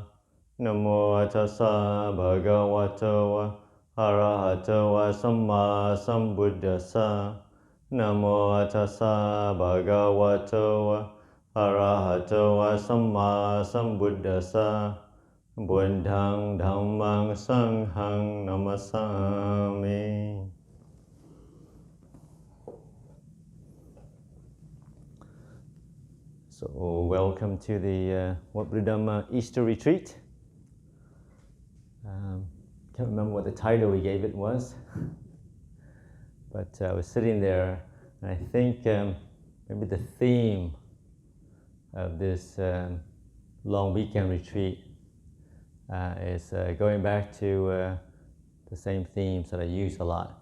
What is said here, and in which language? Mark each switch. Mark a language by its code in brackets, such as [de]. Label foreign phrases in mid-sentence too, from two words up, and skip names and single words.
[pi] Namo tassa bhagavato arahato samma sambuddhassa. Namo tassa bhagavato arahato samma sambuddhassa. Buddhang dhammang sanghang namasami. [en] So welcome to the What Buddha Dhamma Easter Retreat. Can't remember what the title we gave it was, but I was sitting there and I think maybe the theme of this long weekend retreat is going back to the same themes that I use a lot.